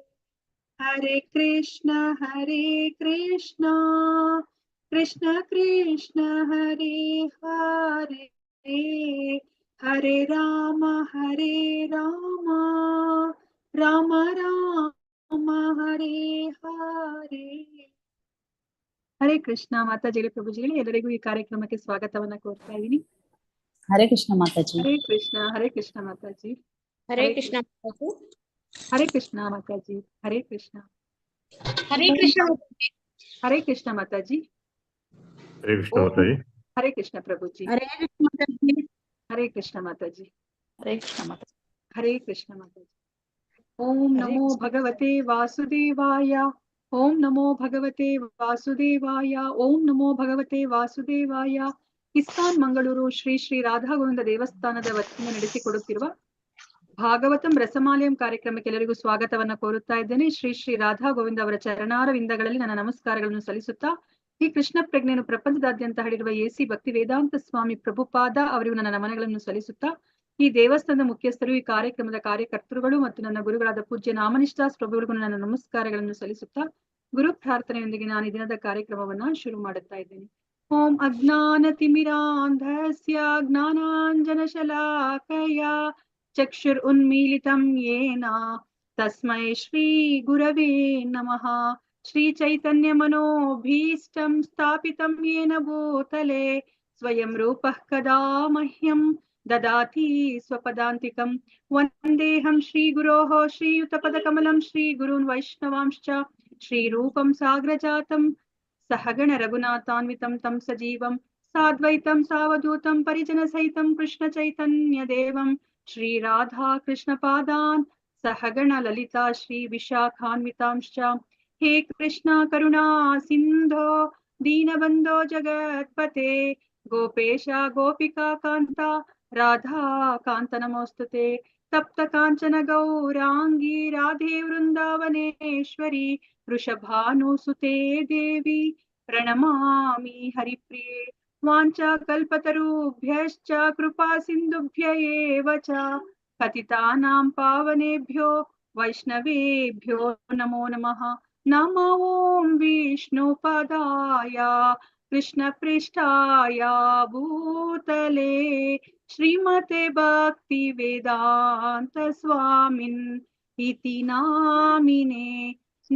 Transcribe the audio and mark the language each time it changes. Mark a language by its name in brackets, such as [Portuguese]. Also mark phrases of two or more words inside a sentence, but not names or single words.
[Sanskrit] हरे कृष्ण कृष्ण कृष्ण हरे हरे हरे राम राम राम हरे हरे। [Kannada] ಹರೇ ಕೃಷ್ಣ ಮಾತಾಜಿಗಳೇ, ಪ್ರಭುಜಿಗಳೇ, ಎಲ್ಲರಿಗೂ ಈ ಕಾರ್ಯಕ್ರಮಕ್ಕೆ ಸ್ವಾಗತವನ್ನ ಕೋರ್ತಾ ಇದ್ದೀನಿ. ಹರೇ ಕೃಷ್ಣ ಮಾತಾಜಿ. ಹರೇ ಕೃಷ್ಣ ಮಾತಾಜಿ. ಹರೇ ಕೃಷ್ಣ ಮಾತಾಜಿ. ಹರೇ ಕೃಷ್ಣ ಮಾತಾಜಿ. ಹರೇ ಕೃಷ್ಣ. ಹರೇ ಕೃಷ್ಣ. ಹರೇ ಕೃಷ್ಣ ಮಾತಾಜಿ. ಹರೇ ಕೃಷ್ಣ ಮಾತಾಜಿ. ಹರೇ ಕೃಷ್ಣ ಪ್ರಭುಜಿ. ಹರೇ ಕೃಷ್ಣ ಮಾತಾಜಿ. ಹರೇ ಕೃಷ್ಣ ಮಾತಾಜಿ. ಹರೇ ಕೃಷ್ಣ ಮಾತಾಜಿ. ಹರೇ ಕೃಷ್ಣ ಮಾತಾಜಿ. [Sanskrit] ಓಂ ನಮೋ ಭಗವತೆ ವಾಸುದೇವಾಯ. ಓಂ ನಮೋ ಭಗವತೆ ವಾಸುದೇವಾಯ. ಓಂ ನಮೋ ಭಗವತೆ ವಾಸುದೇವಾಯ. [Kannada] ಇಸ್ಕಾನ್ ಮಂಗಳೂರು ಶ್ರೀ ಶ್ರೀ ರಾಧಾ ಗೋವಿಂದ ದೇವಸ್ಥಾನದ ವತಿಯಿಂದ ನಡೆಸಿಕೊಡುತ್ತಿರುವ ಭಾಗವತಂ ರಸಮಾಲಯಂ ಕಾರ್ಯಕ್ರಮಕ್ಕೆ ಎಲ್ಲರಿಗೂ ಸ್ವಾಗತವನ್ನ ಕೋರುತ್ತಾ ಇದ್ದೇನೆ. ಶ್ರೀ ಶ್ರೀ ರಾಧಾ ಗೋವಿಂದ ಅವರ ಚರಣಾರವಿಂದಗಳಲ್ಲಿ ನನ್ನ ನಮಸ್ಕಾರಗಳನ್ನು ಸಲ್ಲಿಸುತ್ತಾ, ಈ ಕೃಷ್ಣ ಪ್ರಜ್ಞೆಯನ್ನು ಪ್ರಪಂಚದಾದ್ಯಂತ ಹರಡಿರುವ ಎಸಿ ಭಕ್ತಿ ವೇದಾಂತ ಸ್ವಾಮಿ ಪ್ರಭುಪಾದ ಅವರಿಗೂ ನನ್ನ ನಮನಗಳನ್ನು ಸಲ್ಲಿಸುತ್ತಾ, ಈ ದೇವಸ್ಥಾನದ ಮುಖ್ಯಸ್ಥರು, ಈ ಕಾರ್ಯಕ್ರಮದ ಕಾರ್ಯಕರ್ತರುಗಳು ಮತ್ತು ನನ್ನ ಗುರುಗಳಾದ ಪೂಜ್ಯ ನಾಮನಿಷ್ಠಾಸ್ ಪ್ರಭುಗಳಿಗೂ ನನ್ನ ನಮಸ್ಕಾರಗಳನ್ನು ಸಲ್ಲಿಸುತ್ತಾ, ಗುರು ಪ್ರಾರ್ಥನೆಯೊಂದಿಗೆ ನಾನು ಈ ದಿನದ ಕಾರ್ಯಕ್ರಮವನ್ನ ಶುರು ಮಾಡುತ್ತಾ ಇದ್ದೇನೆ. [Sanskrit] ಓಂ ಅಜ್ಞಾನತಿಮಿರಾಂಧಸ್ಯ ಜ್ಞಾನಾಂಜನಶಲಾಕಯ ಚಕ್ಷುರ್ ಉನ್ಮೀಲಿತಂ ಯೇನ ತಸ್ಮೈ ಶ್ರೀ ಗುರವೇ ನಮಃ. ಶ್ರೀ ಚೈತನ್ಯ ಮನೋಭೀಷ್ಟಂ ಸ್ಥಾಪಿತಂ ಯೇನ ಭೂತಲೆ ಸ್ವಯಂ ರೂಪಃ ಕದಾ ಮಹ್ಯಂ ದದಾತಿ ಸ್ವಪದಾಂತಿಕಂ. ವಂದೇಹಂ ಶ್ರೀ ಗುರೋಃ ಶ್ರೀಯುತಪದಕಮಲಂ ಶ್ರೀ ಗುರುನ್ ವೈಷ್ಣವಾಂಶ್ಚ ಶ್ರೀ ರೂಪಂ ಸಾಗ್ರಜಾತಂ ಸಹಗಣ ರಘುನಾಥಾನ್ವಿತಂ ತಂ ಸಜೀವಂ ಸಾದ್ವೈತಂ ಸಾವಧೂತಂ ಪರಿಜನ ಸಹಿತಂ ಕೃಷ್ಣ ಚೈತನ್ಯ ದೇವಂ ಶ್ರೀ ರಾಧಾ ಕೃಷ್ಣ ಪಾದಾನ್ ಸಹಗಣ ಲಲಿತಾ ಶ್ರೀ ವಿಶಾಖಾನ್ವಿತಾಂಶ್ಚ. ಹೇ ಕೃಷ್ಣ ಕರುಣಾ ಸಿಂಧೋ ದೀನಬಂಧೋ ಜಗತ್ಪತೆ ಗೋಪೇಶ ಗೋಪಿಕಾ ಕಾಂತ ರಾಧಾ ಕಾಂತ ನಮೋಸ್ತುತೆ. ತಪ್ತ ಕಾಂಚನ ಗೌರಾಂಗಿ ರಾಧೆ ವೃಂದಾವನೇಶ್ವರಿ ವೃಷಭಾನುಸುತೆ ದೇವಿ ಪ್ರಣಮಾಮಿ ಹರಿಪ್ರಿಯೆ. ವಾಂಚಾ ಕಲ್ಪತರುಭ್ಯಶ್ಚ ಕೃಪಾ ಸಿಂಧುಭ್ಯ ಏವ ಚ ಪತಿತಾನಾಂ ಪಾವನೇಭ್ಯೋ ವೈಷ್ಣವೇಭ್ಯೋ ನಮೋ ನಮಃ. ನಮೋ ಓಂ ವಿಷ್ಣುಪದಾಯ ಕೃಷ್ಣ ಪೃಷ್ಠಾಯ ಭೂತಲೆ ಶ್ರೀಮತೆ ಭಕ್ತಿ ವೇದಾಂತ ಸ್ವಾಮಿನ್ ಇತಿ ನಾಮಿನೇ.